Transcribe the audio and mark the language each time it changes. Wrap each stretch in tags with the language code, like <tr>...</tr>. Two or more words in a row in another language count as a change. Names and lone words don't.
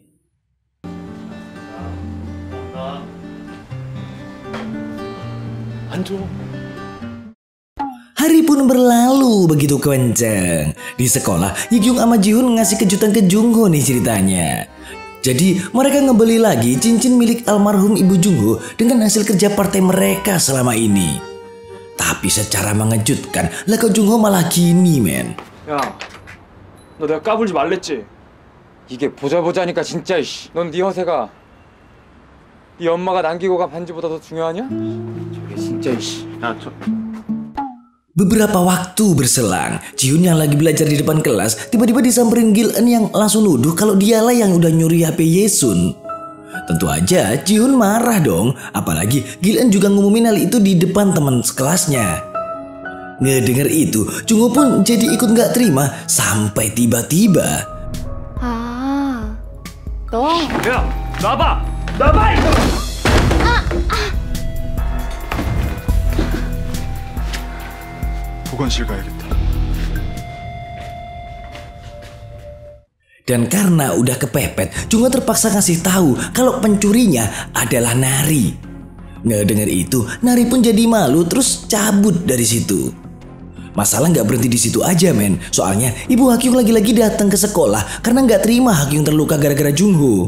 <id>Hari pun berlalu begitu kenceng. Di sekolah, Yikyung sama Jihoon ngasih kejutan ke Jungho nih ceritanya. Jadi mereka ngebeli lagi cincin milik almarhum ibu Jungho dengan hasil kerja partai mereka selama ini. Tapi secara mengejutkan, lah kok Jungho malah gini men.</id> <ko>야, 너 내가 까불지 말랬지? 이게 보자보자니까 진짜 이씨. 넌 네 허세가 네 엄마가 남기고 간 반지보다 더 중요하냐? 저게 진짜 이씨. 야, 저...</ko> <id>Beberapa waktu berselang, Jihoon yang lagi belajar di depan kelas tiba-tiba disamperin Gil-eun yang langsung nuduh kalau dialah yang udah nyuri HP Yesun. Tentu aja Jihoon marah dong, apalagi Gil-eun juga ngumumin hal itu di depan teman sekelasnya. Ngedenger itu, Jungho pun jadi ikut nggak terima sampai tiba-tiba.</id> <ko>너. 야, 놔봐, 놔봐 이거. 보건실 가야겠다.</ko> <id>Dan karena udah kepepet, Jungho terpaksa ngasih tahu kalau pencurinya adalah Nari. Ngedenger itu, Nari pun jadi malu terus cabut dari situ. Masalah nggak berhenti di situ aja men, soalnya Ibu Hakyung lagi-lagi datang ke sekolah karena nggak terima Hakyung terluka gara-gara Jungho.</id>